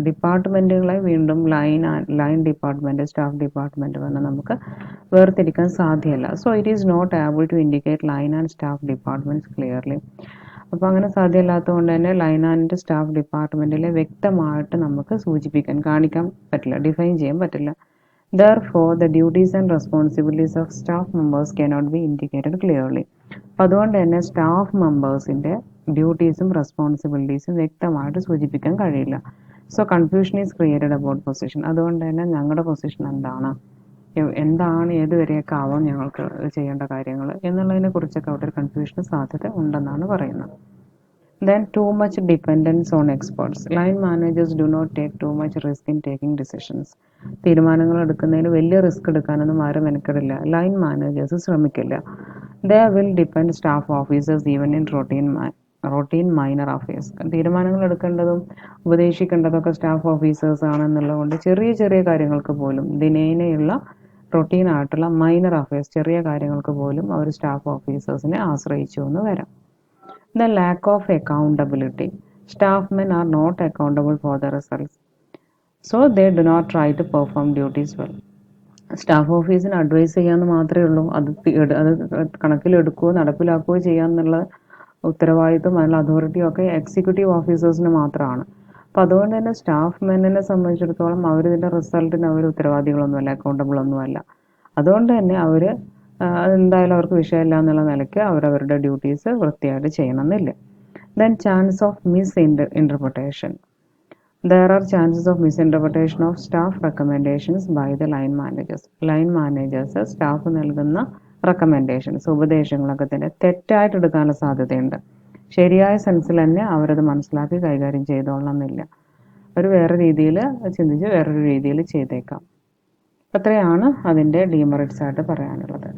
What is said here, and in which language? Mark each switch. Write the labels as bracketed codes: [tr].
[ml] ഡിപ്പാർട്ട്മെൻറ്റുകളെ വീണ്ടും line department, staff department എന്ന് നമുക്ക് വേർതിരിക്കാൻ സാധ്യമല്ല. [en] So it is not able to indicate line and staff departments clearly. [ml] അപ്പോൾ അങ്ങനെ സാധ്യമല്ലാത്തതുകൊണ്ട് തന്നെ ലൈൻ ആൻഡ് സ്റ്റാഫ് ഡിപ്പാർട്ട്മെൻറ്റിലെ വ്യക്തമായിട്ട് നമുക്ക് കാണിക്കാൻ പറ്റില്ല, ഡിഫൈൻ ചെയ്യാൻ പറ്റില്ല. [en] Therefore, the duties and responsibilities of staff members cannot be indicated clearly. [ml] അപ്പോൾ അതുകൊണ്ട് തന്നെ സ്റ്റാഫ് മെമ്പേഴ്സിൻ്റെ ഡ്യൂട്ടീസും റെസ്പോൺസിബിലിറ്റീസും വ്യക്തമായിട്ട് സൂചിപ്പിക്കാൻ കഴിയില്ല. [en] So confusion is created about position. [ml] അതുകൊണ്ട് തന്നെ ഞങ്ങളുടെ പൊസിഷൻ എന്താണ് ഏതുവരെയൊക്കെ ആവാം ഞങ്ങൾക്ക് ചെയ്യേണ്ട കാര്യങ്ങൾ എന്നുള്ളതിനെ കുറിച്ചൊക്കെ അവിടെ ഒരു കൺഫ്യൂഷന് സാധ്യത ഉണ്ടെന്നാണ് പറയുന്നത്. [en] Then too much dependence on experts. Line managers do not take too much risk in taking decisions. [ml] തീരുമാനങ്ങൾ എടുക്കുന്നതിന് വലിയ റിസ്ക് എടുക്കാനൊന്നും ആരും മെനക്കെടില്ല. Line managers ശ്രമിക്കില്ല. [en] They will depend staff officers even in routine minor affairs. [ml] തീരുമാനങ്ങൾ എടുക്കേണ്ടതും ഉപദേശിക്കേണ്ടതൊക്കെ സ്റ്റാഫ് ഓഫീസേഴ്സ് ആണെന്നുള്ളതുകൊണ്ട് ചെറിയ ചെറിയ കാര്യങ്ങൾക്ക് പോലും ദിനേനയുള്ള റൊട്ടീനായിട്ടുള്ള മൈനർ അഫയേഴ്സ്, ചെറിയ കാര്യങ്ങൾക്ക് പോലും അവർ സ്റ്റാഫ് ഓഫീസേഴ്സിനെ ആശ്രയിച്ചു എന്ന് വരാം. [en] The lack of accountability. Staff men are not accountable for the results. So they do not try to perform duties well. [ml] Staff ഓഫീസിന് അഡ്വൈസ് ചെയ്യാമെന്ന് മാത്രമേ ഉള്ളൂ. അത് കണക്കിലെടുക്കുകയോ നടപ്പിലാക്കുകയോ ചെയ്യാമെന്നുള്ള ഉത്തരവാദിത്വം അതിനുള്ള അതോറിറ്റിയും ഒക്കെ എക്സിക്യൂട്ടീവ് ഓഫീസേഴ്സിന് മാത്രമാണ്. അപ്പോൾ അതുകൊണ്ട് തന്നെ സ്റ്റാഫ് മെന്നിനെ സംബന്ധിച്ചിടത്തോളം അവരിതിൻ്റെ റിസൾട്ടിന് അവർ ഉത്തരവാദികളൊന്നുമല്ല, അക്കൗണ്ടബിൾ ഒന്നുമല്ല. അതുകൊണ്ട് തന്നെ അവർ അതെന്തായാലും അവർക്ക് വിഷയമില്ല എന്നുള്ള നിലയ്ക്ക് അവരവരുടെ ഡ്യൂട്ടീസ് വൃത്തിയായിട്ട് ചെയ്യണമെന്നില്ല. [en] Then chance of misinterpretation. There are chances of misinterpretation of staff recommendations by the line managers. [ml] Line managers staff നൽകുന്ന റെക്കമെൻഡേഷൻസ്, ഉപദേശങ്ങളൊക്കെ തന്നെ തെറ്റായിട്ട് എടുക്കാനുള്ള സാധ്യതയുണ്ട്. ശരിയായ സെൻസിൽ തന്നെ അവരത് മനസ്സിലാക്കി കൈകാര്യം ചെയ്തോളണമെന്നില്ല. അവർ വേറെ രീതിയിൽ ചിന്തിച്ച് വേറൊരു രീതിയിൽ ചെയ്തേക്കാം. അത്രയാണ് അതിൻ്റെ ഡീമെറിറ്റ്സ് ആയിട്ട് പറയാനുള്ളത്.